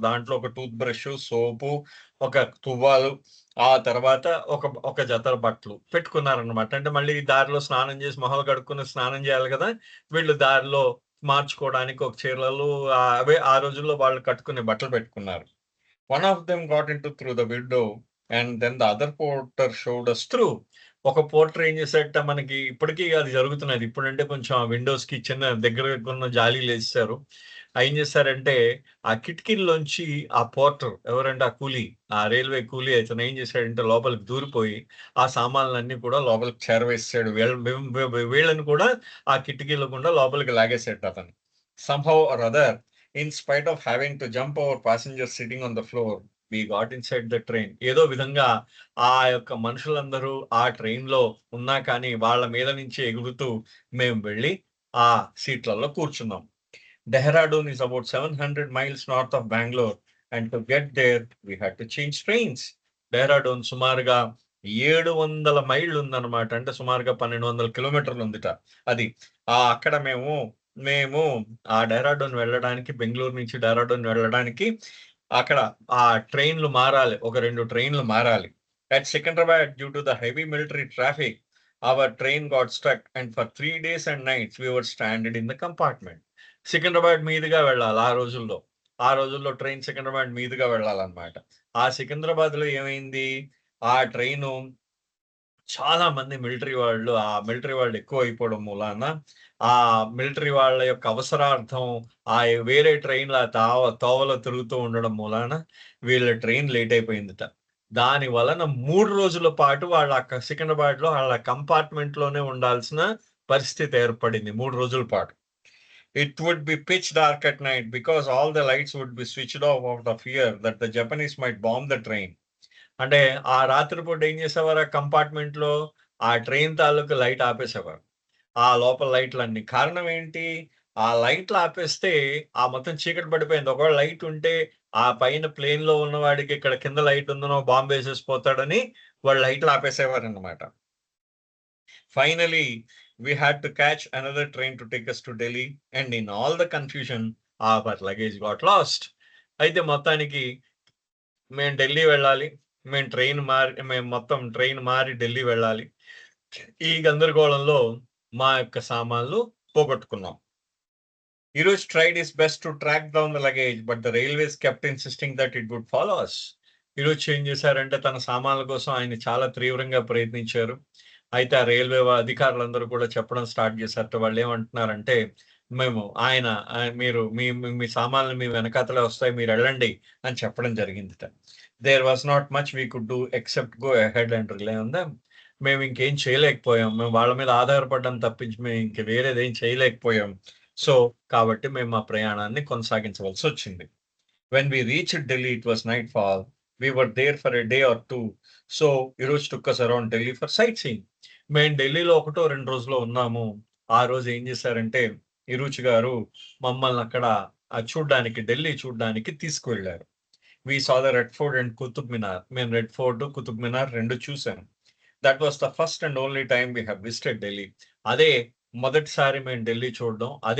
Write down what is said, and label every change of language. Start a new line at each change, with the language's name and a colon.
Telugu: దాంట్లో ఒక tooth brush, సోపు, ఒక తువ్వాలు, ఆ తర్వాత ఒక జత బట్టలు పెట్టుకున్నారనమాట. అంటే మళ్ళీ దారిలో స్నానం చేసి మొహాలు కడుక్కొని స్నానం చేయాలి గదా! వీళ్ళు దారిలో మార్చుకోవడానికి ఒక చీరలు అవే ఆ రోజుల్లో వాళ్ళు కట్టుకునే బట్టలు పెట్టుకున్నారు.
English: One of them got into through the window and then the other porter showed us through.
Telugu: ఒక పోర్టర్ ఏం చేశాడట మనకి ఇప్పటికీ అది జరుగుతున్నది. ఇప్పుడంటే కొంచెం ఆ విండోస్‌కి చిన్న దగ్గరకున్న జాలీలేసేశారు. ఏం చేశారంటే ఆ కిటికీల్లోంచి ఆ పోర్టర్ ఎవరంటే ఆ కూలీ, ఆ రైల్వే కూలీ అతను ఏం చేశాడంటే లోపలికి దూరిపోయి ఆ సామాన్లన్నీ కూడా లోపలికి చేరవేసేసాడు. వీళ్ళని కూడా ఆ కిటికీల గుండా లోపలికి లాగేసాడట అతను.
English: Somehow or other in spite of having to jump over passengers sitting on the floor, we got inside the train.
Telugu: ఏదో విధంగా ఆ యొక్క మనుషులందరూ ఆ ట్రైన్‌లో ఉన్నా కానీ, వాళ్ళ మీద నుంచి ఎగురుతూ మేము వెళ్ళి ఆ సీట్లలో కూర్చున్నాం.
English: Dehradun is about 700 miles north of Bangalore, and to get there, we had to change trains.
Telugu: Dehradun సుమారుగా 700 మైళ్ళు ఉందన్నమాట. అంటే సుమారుగా 1200 కిలోమీటర్లు ఉందిట అది. అక్కడ మేము ఆ డెహ్రాడూన్ వెళ్ళడానికి బెంగుళూరు నుంచి డెహ్రాడూన్ వెళ్ళడానికి అక్కడ ఆ ట్రైన్‌లు మారాలి. ఒక 2 ట్రైన్‌లు మారాలి.
English: At Secunderabad, due to the heavy military traffic, our train got stuck and for 3 days and nights we were stranded in the compartment.
Telugu: Secunderabad మీదుగా వెళ్ళాలి ఆ రోజుల్లో. ఆ రోజుల్లో ట్రైన్ సికింద్రాబాద్ మీదుగా వెళ్ళాలన్నమాట. ఆ సికింద్రాబాద్‌లో ఏమైంది? ఆ ట్రైను చాలా మంది మిలిటరీ వాళ్ళు ఎక్కువైపోవడం మూలాన, ఆ మిలిటరీ వాళ్ళ యొక్క అవసరార్థం ఆ వేరే ట్రైన్‌ల తోవలో తిరుగుతూ ఉండడం మూలాన వీళ్ళ ట్రైన్ లేట్ అయిపోయిందట. దాని వలన 3 రోజుల పాటు సికింద్రాబాద్‌లో ఆళ్ళ కంపార్ట్మెంట్‌లోనే ఉండాల్సిన పరిస్థితి ఏర్పడింది 3 రోజుల పాటు.
English: It would be pitch dark at night because all the lights would be switched off out of fear that the Japanese might bomb the train.
Telugu: అంటే ఆ రాత్రి పూట ఏం చేసేవారు ఆ కంపార్ట్మెంట్‌లో ఆ ట్రైన్ తాలూకు లైట్ ఆపేసేవారు. ఆ లోపల లైట్‌లన్నీ. కారణం ఏంటి? ఆ లైట్‌లు ఆపేస్తే మొత్తం చీకటి పడిపోయింది. ఒకవేళ లైట్ ఉంటే ఆ పైన ప్లేన్‌లో ఉన్నవాడికి ఇక్కడ కింద లైట్ ఉందనో బాంబేసేసి పోతాడని వాళ్ళు లైట్‌లు ఆపేసేవారన్నమాట.
English: Finally, we had to catch another train to take us to Delhi, and in all the confusion, our luggage got lost.
Telugu: అయితే మొత్తానికి మేము ఢిల్లీ వెళ్ళాలి. మేము మొత్తం ట్రైన్ మారి ఢిల్లీ వెళ్ళాలి. ఈ గందరగోళంలో మా యొక్క సామాన్లు పోగొట్టుకున్నాం.
English: Hiroj tried his best to track down the luggage, but the railways kept insisting that it would follow us.
Telugu: ఈరోజు ఏం చేశారంటే తన సామాన్ల కోసం ఆయన చాలా తీవ్రంగా ప్రయత్నించారు. అయితే ఆ రైల్వే అధికారులందరూ కూడా చెప్పడం స్టార్ట్ చేశారట. వాళ్ళేమంటున్నారంటే, మేము ఆయన మీరు మీ మీ మీ సామాన్లు మీ వెనకాతలే వస్తాయి. మీరెళ్ళండి అని చెప్పడం జరిగిందట.
English: There was not much we could do except go ahead and rely on them.
Telugu: మేము ఇంకేం చేయలేకపోయాం. మేము వాళ్ళ మీద ఆధారపడడం తప్పించి మేము ఇంక వేరేదేం చేయలేకపోయాం. సో, కాబట్టి మేము మా ప్రయాణాన్ని కొనసాగించవలసొచ్చింది.
English: When we reached Delhi, it was nightfall. We were there for a day or 2. So, Hiroj took us around Delhi for sightseeing.
Telugu: మేము ఢిల్లీలో 2 రోజులో ఉన్నాము. ఆ రోజు ఏం చేశారంటే, హిరుచి గారు మమ్మల్ని అక్కడ ఢిల్లీ చూడ్డానికి తీసుకువెళ్లారు.
English: We saw the Red Fort and Qutub Minar.
Telugu: మేము రెడ్ ఫోర్ట్, కుతుబ్ మినార్ 2 చూసాం.
English: That was the first and only time we have visited Delhi.
Telugu: అదే మొదటిసారి మేము ఢిల్లీ చూడడం.